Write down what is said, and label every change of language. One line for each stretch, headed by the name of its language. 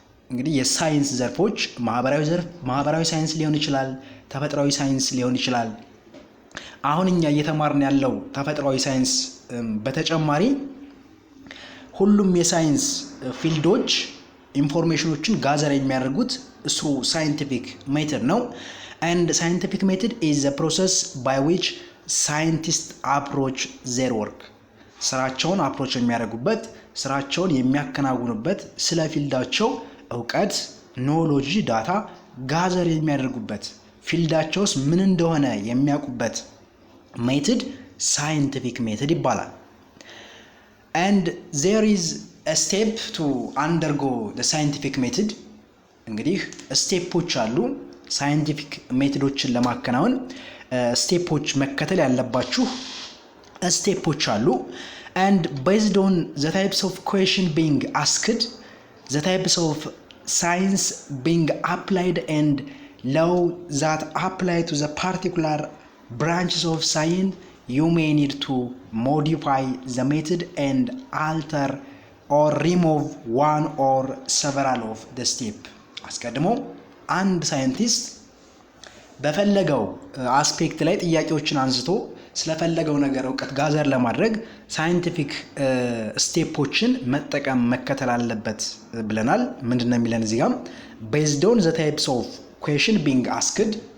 Amharic: እንግዲህ የሳይንስ ዘርፎች ማህበራዊ ሳይንስ ሊሆን ይችላል፣ ተፈጥሯዊ ሳይንስ ሊሆን ይችላል። አሁን እኛ እየተማርን ያለው ተፈጥሯዊ ሳይንስ በተጨማሪ ሁሉም የሳይንስ ፊልዶች ኢንፎርሜሽኖችን ጋዘር የሚያደርጉት
English: through scientific method
Amharic: ነው.
English: And scientific method is a process by which scientists approach their work.
Amharic: ስራቸውን አፕሮች የሚያደርጉበት ስራቸውን የሚያከናውኑበት ስለ ፊልዳቸው እውቀት ኖሎጂ ዳታ ጋዘር የሚያደርጉበት ፊልዳቸውስ ምን እንደሆነ የሚያውቁበት ሜተድ ሳይንቲፊክ ሜተድ ይባላል።
English: And there is a step to undergo the scientific method.
Amharic: እንግዲህ ስቴፖች አሉ ሳይንቲፊክ ሜቶዶችን ለማከናወን ስቴፖች መከተል ያለባችሁ ስቴፖች አሉ።
English: and based on the types of question being asked, the types of science being applied and law that apply to the particular branches of science, you may need to modify the method and alter or remove one or several of the step.
Amharic: አስቀድሞ አንድ ሳይንቲስት በፈለገው አስፔክት ላይ ጥያቄዎችን አንስቶ ስለፈለገው ነገር እውቀት ጋዘር ለማድረግ ሳይንቲፊክ ስቴፖችን መከተል አለበት ብለናል። ምንድነው የሚለን እዚህ ጋር
English: based on the types of question being asked